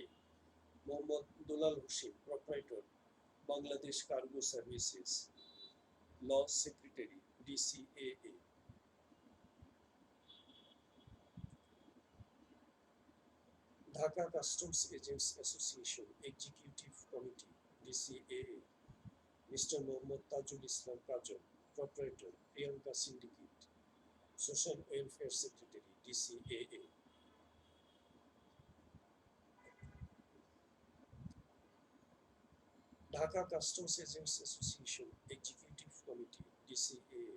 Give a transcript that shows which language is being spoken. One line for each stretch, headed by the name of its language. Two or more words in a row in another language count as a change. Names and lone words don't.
English: Mohammad Dulal Hussain, Proprietor, Bangladesh Cargo Services, Law Secretary, DCAA. Dhaka Customs Agents Association, Executive Committee, DCAA. Mr. Mohammad Tajul Islam Kajol, Proprietor, Priyanka Syndicate, Social Welfare Secretary, DCAA. Dhaka Customs Agents Association, Executive Committee, DCAA.